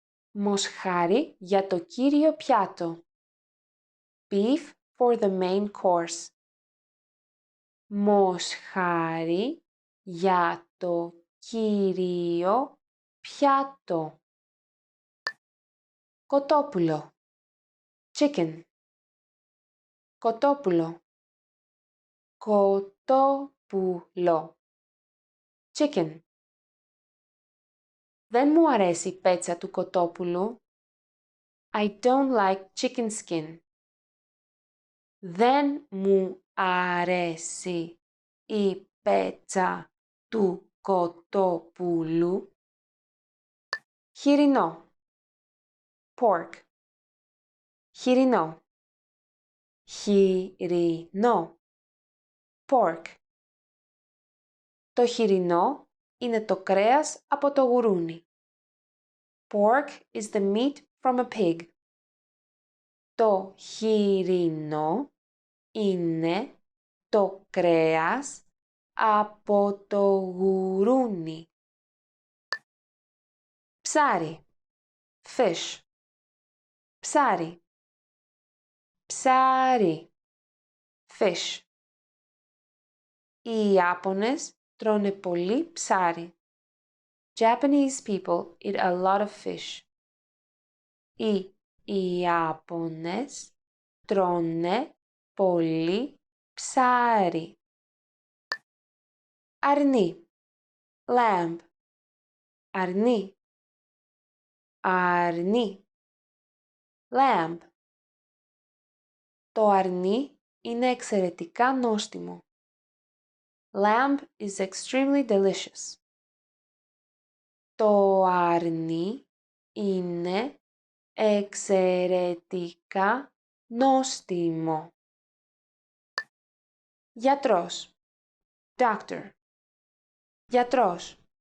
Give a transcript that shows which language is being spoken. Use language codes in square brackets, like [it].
[el] Μοσχάρι για το κύριο πιάτο. [en] Beef for the main course. [el] Μοσχάρι για το κύριο πιάτο. Κοτόπουλο. Chicken. Κοτόπουλο. Κοτόπουλο. Chicken. Δεν μου αρέσει η πέτσα του κοτόπουλου. [en] I don't like chicken skin. [el] Δεν μου αρέσει η πέτσα του κοτόπουλου. Χοιρινό. Pork. Χοιρινό. Χοιρινό. Pork. Το χοιρινό είναι το κρέας από το γουρούνι. [en] Pork is the meat from a pig. [el] Το χοιρινό είναι το κρέας από το γουρούνι. Ψάρι. Fish. Ψάρι. Ψάρι. Fish. Οι Ιάπωνες τρώνε πολύ ψάρι. [en] Japanese people eat a lot of fish. [el] Οι Ιάπωνες τρώνε πολύ ψάρι. Αρνί. Lamb. Αρνί. Αρνί. Lamb. Το αρνί είναι εξαιρετικά νόστιμο. [en] Lamb is extremely delicious. [el] Το αρνί είναι εξαιρετικά νόστιμο. Γιατρός. Doctor. Γιατρός.